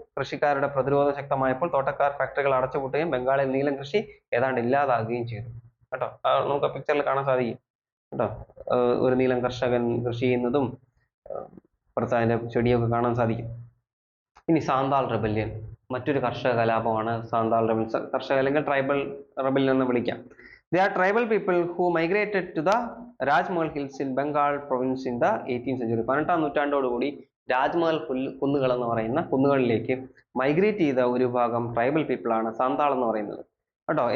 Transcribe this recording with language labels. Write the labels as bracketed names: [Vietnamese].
[Malayalam] കൃഷിക്കാരുടെ പ്രതിരോധം ശക്തമായപ്പോൾ തോട്ടക്കാർ ഫാക്ടറികൾ അടച്ചുപൂട്ടുകയും ബംഗാളിൽ നീലം കൃഷി ഏതാണ്ട് ഇല്ലാതാകുകയും ചെയ്തു കേട്ടോ. നമുക്ക് പിക്ചറിൽ കാണാൻ സാധിക്കും കേട്ടോ. ഒരു നീലം കർഷകൻ കൃഷി ചെയ്യുന്നതും പുറത്ത് അതിന്റെ ചെടിയൊക്കെ കാണാൻ സാധിക്കും. ഇനി സാന്താൾ റെബല്യൻ, മറ്റൊരു കർഷക കലാപമാണ് സാന്താൾ റെബൽ. കർഷക അല്ലെങ്കിൽ ട്രൈബൽ റെബല്യൻ എന്ന് വിളിക്കാം. [English] They are tribal people who migrated to the Rajmahal hills in Bengal province in the 18th century. [Malayalam] 18ാം നൂറ്റാണ്ടോടുകൂടി Rajmahal കുന്നുകൾ എന്ന് പറയുന്ന കുന്നുകളിലേക്ക് മൈഗ്രേറ്റ് ചെയ്ത ഒരു ഭാഗം ട്രൈബൽ പീപ്പിൾ ആണ് സാന്താൾ എന്ന് പറയുന്നത് കേട്ടോ.